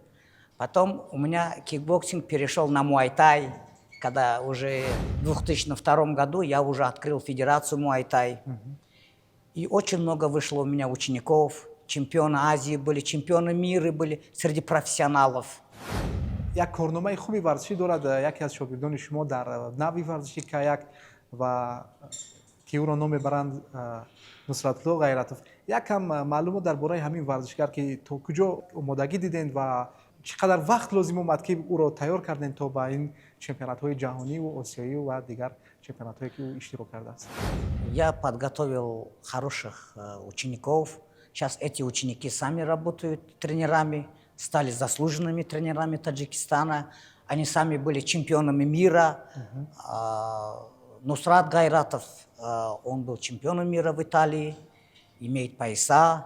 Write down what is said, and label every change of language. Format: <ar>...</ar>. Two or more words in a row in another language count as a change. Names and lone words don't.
<ru>Потом у меня кикбоксинг перешел на муай-тай. Когда уже в 2002 году я уже открыл федерацию муай-тай. И очень много вышло у меня учеников. Чемпионы Азии были, чемпионы мира были среди профессионалов.</ru> <tg>Як корномаи хуби варзишӣ дорад яке аз шогирдони шумо дар нави варзиши каяк ва ки ӯро ном мебаранд Нусратулло Ғайратов. Якам маълумот дар бораи ҳамин варзишгар ки то куҷо омодагӣ дидед ва чӣ қадар вақт лозим омад ки ӯро тайёр кардем то ба ин чемпионатҳои ҷаҳониву осиёӣ ва дигар чемпионатҳое ки ӯ иштирок кардааст?</tg> <ru>Я подготовил хороших учеников. Сейчас эти ученики сами работают тренерами, стали заслуженными тренерами Таджикистана. Они сами были чемпионами мира. Нусрат Гайратов, он был чемпионом мира в Италии, имеет пояса.</ru>